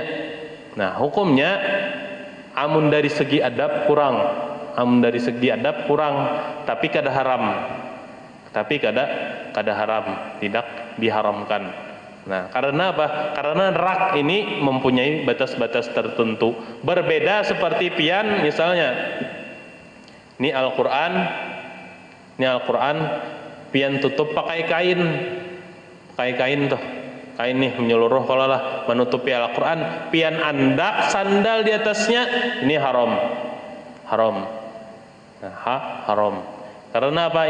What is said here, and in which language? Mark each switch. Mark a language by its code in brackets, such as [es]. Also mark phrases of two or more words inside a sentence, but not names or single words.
[bjn] Nah, hukumnya amun dari segi adab kurang, tapi kada haram, tidak diharamkan. [id] Nah, karena apa? Karena rak ini mempunyai batas-batas tertentu. [bjn] Berbeda seperti pian, misalnya ini Al-Quran, pian tutup pakai kain tuh, kain nih menyeluruh kalau lah menutupi Al-Quran, pian andak sandal di atasnya, ini haram. [id] Nah, haram. Karena apa?